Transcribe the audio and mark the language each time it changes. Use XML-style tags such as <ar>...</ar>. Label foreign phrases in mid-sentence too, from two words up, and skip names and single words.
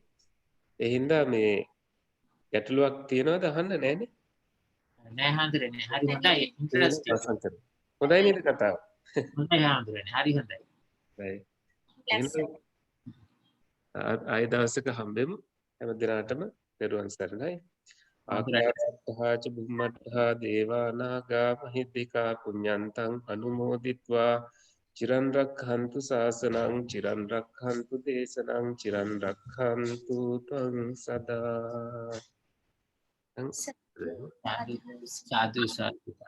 <si>ඒ හින්දා මේ ගැටලුවක් තියනවද අහන්න නැහනේ. නෑ හාමුදුරනේ. හරි හොඳයි. ඉන්ටරෙස්ටිං. හොඳයි නේද කතාව? හොඳයි හාමුදුරනේ. හරි හොඳයි. right. ආය දවසක හම්බෙමු. හැම දිනකටම දරුවන් සරණයි.</si> <pi>ආකාශත්තා ච බුම්මත්තා දේවා නාග මහිද්దికා පුඤ්ඤන්තං අනුමෝදිත්වා චිරන් රක්ඛන්තු සාසනං චිරන් රක්ඛන්තු දේශනං චිරන් රක්ඛන්තු ත්වං සදා.</pi> <si>සාදු සාදු.</si>